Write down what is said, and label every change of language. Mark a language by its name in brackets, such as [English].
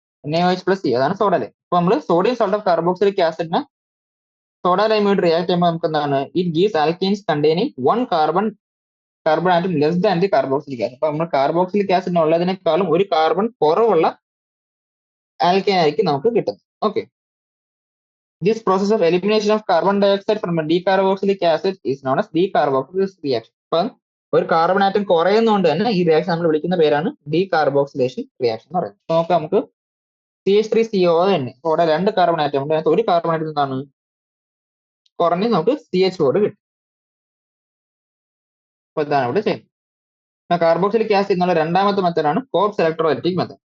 [Malayalam] NaOH plus C അതാണ് soda lime. അപ്പൊ നമ്മൾ sodium salt of carboxylic ആസിഡിനെ soda ലൈമായിട്ട് react ചെയ്യുമ്പോൾ നമുക്ക് എന്താണ്, [English] It gives alkanes containing 1 carbon atom less than the carboxylic acid. [Malayalam] അപ്പൊ നമ്മൾ കാർബോക്സിലിക് ആസിഡിന് ഉള്ളതിനേക്കാളും ഒരു കാർബൺ കുറവുള്ള ആൽക്കെയിൻ ആയിരിക്കും നമുക്ക് കിട്ടുന്നത്. [English] Okay, this process of elimination of carbon dioxide from a decarboxylic acid is known as decarboxylation reaction. [Malayalam] അപ്പം ഒരു carbon atom കുറയുന്നതുകൊണ്ട് തന്നെ ഈ റിയാക്ഷൻ നമ്മൾ വിളിക്കുന്ന പേരാണ് ഡീകാർബോക്സിലേഷൻ റിയാക്ഷൻ എന്ന് പറയുന്നത്. നോക്കാം നമുക്ക് CH3CO തന്നെ ഇവിടെ 2 കാർബൺ ആറ്റം ഉണ്ട്. അതിനകത്ത് ഒരു കാർബൺ ആറ്റം എന്താണ് കുറഞ്ഞ് നമുക്ക് CH4 കിട്ടും. അപ്പൊ ഇതാണ് ഇവിടെ ചെയ്യുന്നത്. കാർബോക്സിലിക് ആസിഡ് എന്നുള്ള രണ്ടാമത്തെ മെത്തേഡാണ് കോപ്സ് ഇലക്ട്രോലൈറ്റിക് മെത്തേഡ്.